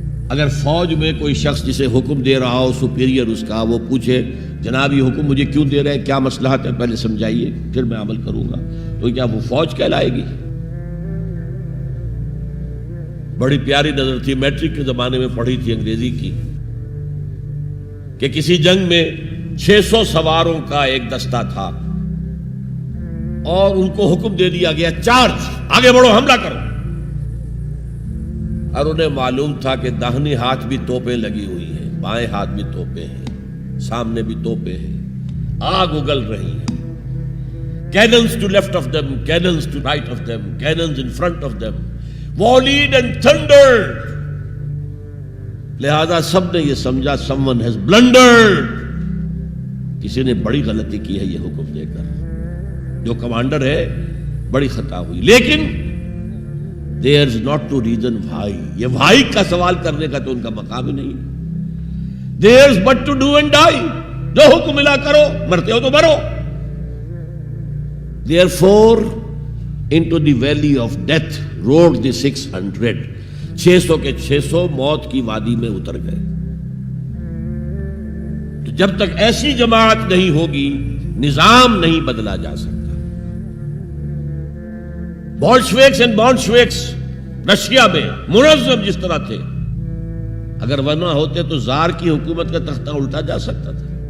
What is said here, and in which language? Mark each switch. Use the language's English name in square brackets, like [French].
[Urdu] اگر فوج میں کوئی شخص جسے حکم دے رہا ہو، سپیریئر اس کا، وہ پوچھے جناب یہ حکم مجھے کیوں دے رہے ہیں، کیا مصلحت ہے، پہلے سمجھائیے پھر میں عمل کروں گا، تو کیا وہ فوج کہلائے گی؟ بڑی پیاری نظر تھی، میٹرک کے زمانے میں پڑھی تھی انگریزی کی، کہ کسی جنگ میں 600 سواروں کا ایک دستہ تھا اور ان کو حکم دے دیا گیا چارج، آگے بڑھو، حملہ کرو. اور انہیں معلوم تھا کہ داہنے ہاتھ بھی توپیں لگی ہوئی ہیں، بائیں ہاتھ بھی توپیں ہیں، سامنے بھی توپیں ہیں، آگ اگل رہی ہے. [English] Cannons to left of them, cannons to right of them, cannons in front of them, volleyed and thundered. [Urdu] لہذا سب نے یہ سمجھا [English] someone has blundered، [Urdu] کسی نے بڑی غلطی کی ہے یہ حکم دے کر، جو کمانڈر ہے بڑی خطا ہوئی. لیکن [English] There's not to reason why. [Urdu] یہ why کا سوال کرنے کا تو ان کا مقام ہی نہیں ہے. [English] There's but to do and die. [Urdu] جو حکم ملا کرو, مرتے ہو تو مرو. [English] Therefore, into the valley of death rode the 600. [Urdu] 600 کے 600 موت کی وادی میں اتر گئے. تو جب تک ایسی جماعت نہیں ہوگی, نظام نہیں بدلا جا سکتا. بولشویکس اینڈ بولشویکس رشیا میں منظم جس طرح تھے, اگر وہ نہ ہوتے تو زار کی حکومت کا تختہ الٹا جا سکتا تھا.